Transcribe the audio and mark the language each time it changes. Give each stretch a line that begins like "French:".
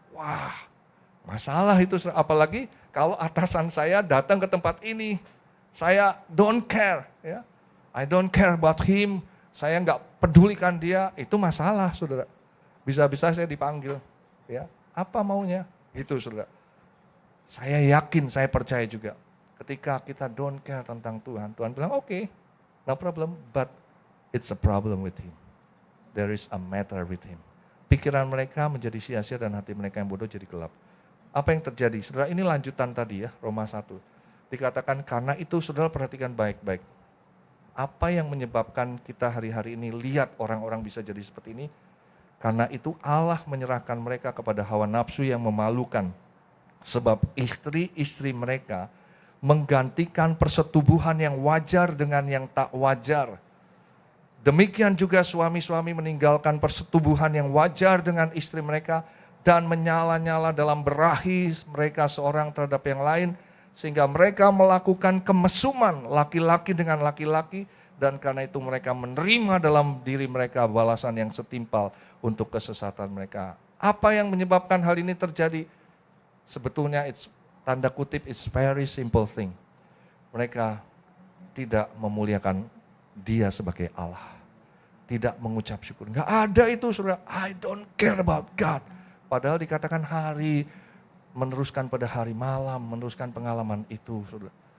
Indonesian: Wah, masalah itu saudara. Apalagi kalau atasan saya datang ke tempat ini, saya don't care, ya. I don't care about him. Saya nggak pedulikan dia, itu masalah, saudara. Bisa-bisa saya dipanggil, ya. Apa maunya? Itu saudara. Saya yakin, saya percaya juga.
English: Ketika kita don't care tentang Tuhan, Tuhan bilang oke, no problem, but it's a problem with him. There is a matter with him.
Indonesian: Pikiran mereka menjadi sia-sia dan hati mereka yang bodoh jadi gelap. Apa yang terjadi? Saudara, ini lanjutan tadi ya, Roma 1. Dikatakan karena itu saudara perhatikan baik-baik. Apa yang menyebabkan kita hari-hari ini lihat orang-orang bisa jadi seperti ini? Karena itu Allah menyerahkan mereka kepada hawa nafsu yang memalukan. Sebab istri-istri mereka menggantikan persetubuhan yang wajar dengan yang tak wajar. Demikian juga suami-suami meninggalkan persetubuhan yang wajar dengan istri mereka dan menyala-nyala dalam berahi mereka seorang terhadap yang lain, sehingga mereka melakukan kemesuman laki-laki dengan laki-laki, dan karena itu mereka menerima dalam diri mereka balasan yang setimpal untuk kesesatan mereka. Apa yang menyebabkan hal ini terjadi?
English: Sebetulnya tanda kutip it's very simple thing.
Indonesian: Mereka tidak memuliakan Dia sebagai Allah. Tidak mengucap syukur. Enggak ada itu saudara, I don't care about God. Padahal dikatakan hari meneruskan pada hari, malam meneruskan pengalaman itu saudara.